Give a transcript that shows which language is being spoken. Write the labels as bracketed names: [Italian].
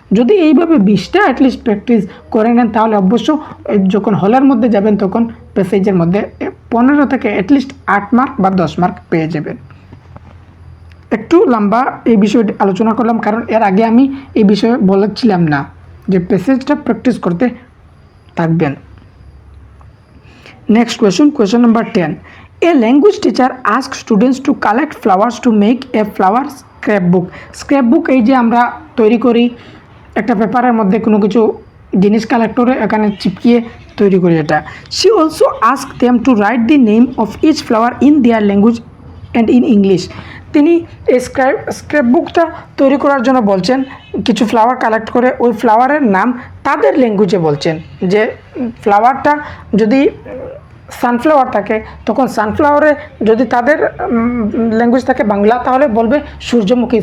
[Bangla] যদি এইভাবে 20টা at least practice করে নেন, তাহলে অবশ্য যখন হলের মধ্যে যাবেন তখন প্যাসেজের মধ্যে 15 থেকে অ্যাটলিস্ট 8 মার্ক বা 10 মার্ক পেয়ে যাবেন। একটু লম্বা এই বিষয়টি আলোচনা করলাম, কারণ এর আগে আমি এই বিষয়ে বলেছিলাম না যে প্যাসেজটা প্র্যাকটিস করতে থাকবেন। [English] Next question number 10. A language teacher asks students to collect flowers to make a flower scrapbook. [Bangla] Scrapbook এই যে আমরা তৈরি করি, একটা পেপারের মধ্যে কোনো কিছু জিনিস কালেক্ট করে এখানে চিপকিয়ে তৈরি করি এটা। [English] She also asked them to write the name of each flower in their language and in English. [Bangla] তিনি এই স্ক্র্যাপবুকটা তৈরি করার জন্য বলছেন, কিছু ফ্লাওয়ার কালেক্ট করে ওই ফ্লাওয়ারের নাম তাদের ল্যাঙ্গুয়েজে বলছেন। যে ফ্লাওয়ারটা যদি সানফ্লাওয়ার থাকে, তখন সানফ্লাওয়ারে যদি তাদের ল্যাঙ্গুয়েজ থাকে বাংলা, তাহলে বলবে সূর্যমুখী।